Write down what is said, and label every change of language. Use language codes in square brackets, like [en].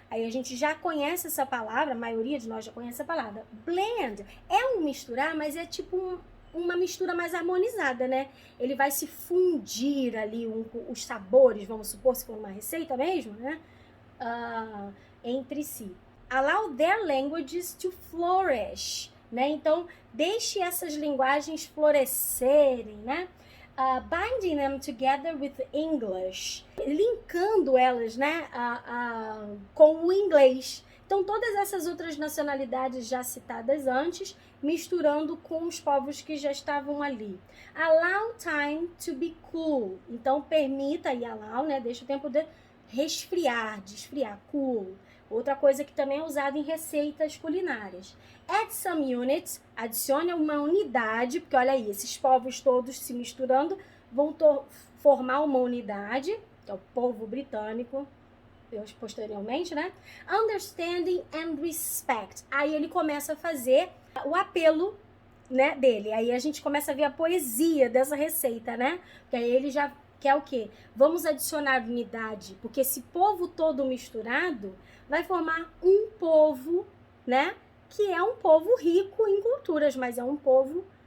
[pt] Aí a gente já conhece essa palavra, a maioria de nós já conhece essa palavra. Blend é um misturar, mas é tipo uma mistura mais harmonizada, né? Ele vai se fundir ali os sabores, vamos supor, se for uma receita mesmo, né? Entre si. [en] Allow their languages to flourish, né? [pt] Então, deixe essas linguagens florescerem, né? [en] Binding them together with English, [pt] linkando elas, né, com o inglês. Então, todas essas outras nacionalidades já citadas antes, misturando com os povos que já estavam ali. [en] Allow time to be cool. [pt] Então, permita, e allow, né, deixa o tempo de resfriar, de esfriar, cool. Outra coisa que também é usada em receitas culinárias. [en] Add some units, [pt] adicione uma unidade, porque olha aí, esses povos todos se misturando vão formar uma unidade, que é o povo britânico, posteriormente, né? [en] Understanding and respect. [pt] Aí ele começa a fazer o apelo, né, dele. Aí a gente começa a ver a poesia dessa receita, né? Porque aí ele já quer o quê? Vamos adicionar unidade, porque esse povo todo misturado vai formar um povo, né? Que é um povo rico em culturas, mas é um povo